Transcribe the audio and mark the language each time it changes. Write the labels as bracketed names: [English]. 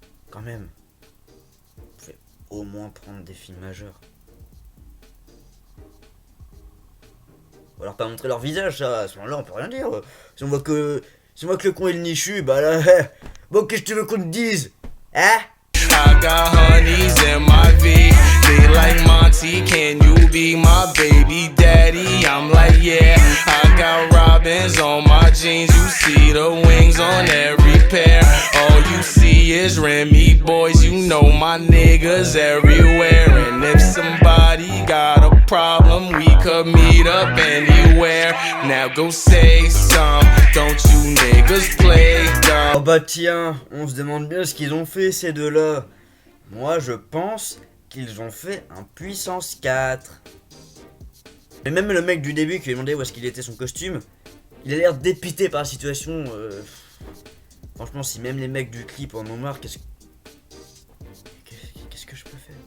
[French] quand même, vous pouvez au moins prendre des filles majeures. Ou alors pas montrer leur visage, ça, à ce moment-là, on peut rien dire. Si on voit que le con est le nichu, bah là, bon, qu'est-ce que tu veux qu'on te dise? Hein? [English] I got honeys in my V. They like Monty, can you be my baby daddy? I'm like, yeah. I got robins on my jeans. You see the wings on every pair. All you see is Remy boys. You know my niggas everywhere. And if somebody got a problem, we could meet up anywhere. Now go say some. Don't you niggas play dumb. [French] Oh bah tiens, on se demande bien ce qu'ils ont fait ces deux-là. Moi je pense qu'ils ont fait un puissance 4. Et même le mec du début qui lui a demandé où est-ce qu'il était son costume, il a l'air dépité par la situation. Franchement, si même les mecs du clip en ont marre, qu'est-ce que je peux faire?